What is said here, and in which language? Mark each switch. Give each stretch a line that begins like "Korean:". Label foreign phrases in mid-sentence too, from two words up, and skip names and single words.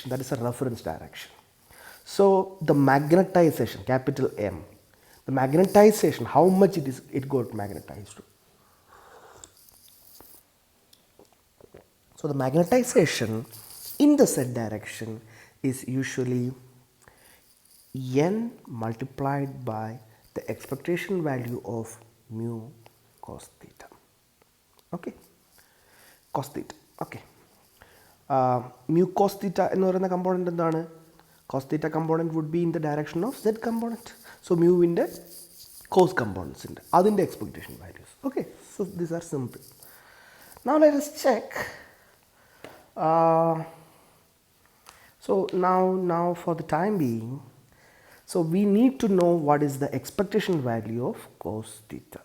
English: That is a reference direction. So the magnetization, capital M, the magnetization, how much it got magnetized. So the magnetization in the z direction is usually n multiplied by the expectation value of mu cos theta. Okay, cos theta. Okay, mu cos theta
Malayalam: എന്ന് പറയുന്ന കമ്പോണൻ്റ് എന്താണ്?
English: Cos theta component would be in the direction of z component. So mu in the cos components in the expectation values. Okay, so these are simple. Now let us check. So now for the time being, so we need to know what is the expectation value of cos theta.